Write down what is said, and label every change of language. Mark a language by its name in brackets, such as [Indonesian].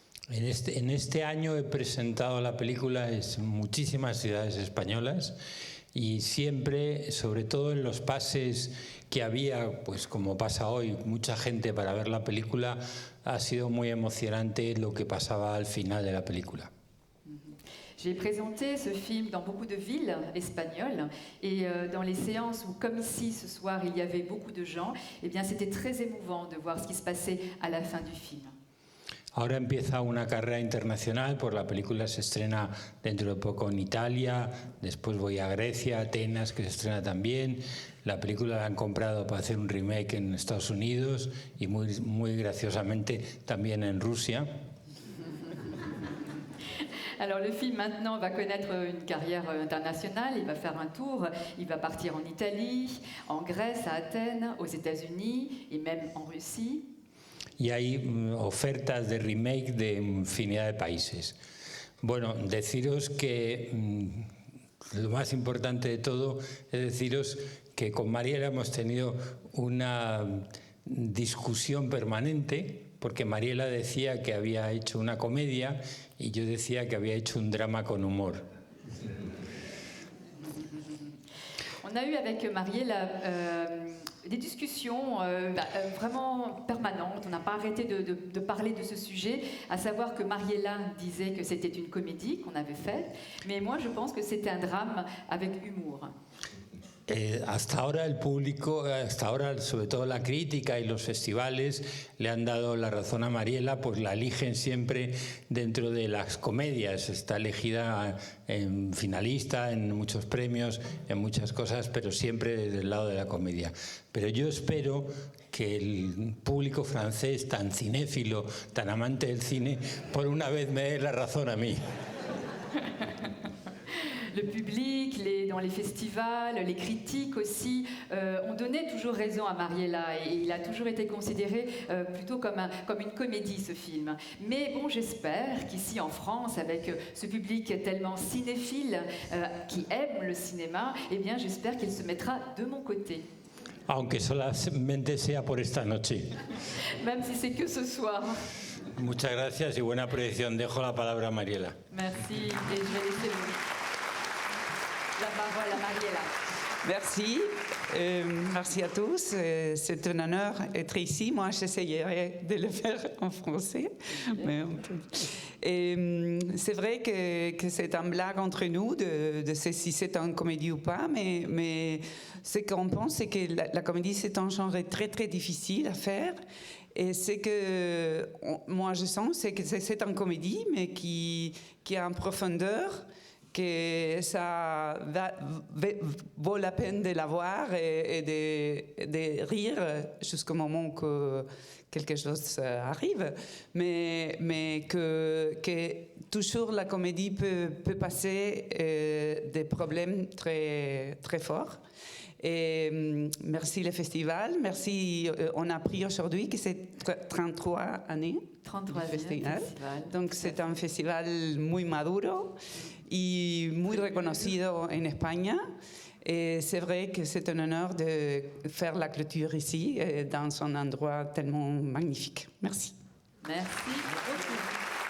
[Spanish] En este año he presentado la película en muchísimas ciudades españolas y siempre, sobre todo en los pases que había, pues como pasa hoy, mucha gente para ver la película, ha sido muy emocionante lo que pasaba al final de la película. [French] J'ai présenté ce film dans beaucoup de villes espagnoles et dans les séances où, comme ici ce soir, il y avait beaucoup de gens, eh bien c'était très émouvant de voir ce qui se passait à la fin du film. [Spanish] Ahora empieza una carrera internacional, pues la película se estrena dentro de poco en Italia, después voy a Grecia, Atenas, que se estrena también. La película la han comprado para hacer un remake en Estados Unidos y muy graciosamente también en Rusia. [French] Alors le film maintenant va connaître une carrière internationale, il va faire un tour, il va partir en Italie, en Grèce, à Athènes, aux États-Unis et même en Russie. [Spanish] Y hay ofertas de remake de infinidad de países. Bueno, deciros que lo más importante de todo es deciros que con Mariela hemos tenido una discusión permanente, porque Mariela decía que había hecho una comedia y yo decía que había hecho un drama con humor. [French] On a eu avec Mariela des discussions vraiment permanentes. On n'a pas arrêté de parler de ce sujet, à savoir que Mariela disait que c'était une comédie qu'on avait faite, mais moi je pense que c'était un drame avec humour. [Spanish] Hasta ahora el público, hasta ahora sobre todo la crítica y los festivales le han dado la razón a Mariela, pues la eligen siempre dentro de las comedias, está elegida en finalista, en muchos premios, en muchas cosas, pero siempre desde el lado de la comedia. Pero yo espero que el público francés, tan cinéfilo, tan amante del cine, por una vez me dé la razón a mí. [French] Le public, dans les festivals, les critiques aussi ont donné toujours raison à Mariela et il a toujours été considéré plutôt comme une comédie ce film. Mais bon, j'espère qu'ici en France, avec ce public tellement cinéphile qui aime le cinéma, eh bien j'espère qu'il se mettra de mon côté. [Spanish] Aunque solamente sea por esta noche. [French] Même si c'est que ce soir. [Spanish] Muchas gracias y buena proyección. Dejo la palabra a Mariela. [French] Merci et je vais laisser la parole à Mariela. Merci. Merci à tous. C'est un honneur d'être ici. Moi, j'essayerai de le faire en français. Mais c'est vrai que c'est un blague entre nous de si c'est une comédie ou pas, mais ce qu'on pense, c'est que la comédie, c'est un genre très, très difficile à faire. Et ce que moi, je sens, c'est que c'est une comédie, mais qui a une profondeur, que ça vaut la peine de la voir et de rire jusqu'au moment que quelque chose arrive, mais que toujours la comédie peut passer des problèmes très, très forts. Et merci le festival, merci. On a appris aujourd'hui que c'est 33 années. 33 festival. Donc c'est un festival [Spanish] muy maduro y muy reconocido en España. [French] Et c'est vrai que c'est un honneur de faire la clôture ici, dans un endroit tellement magnifique. Merci. Merci beaucoup.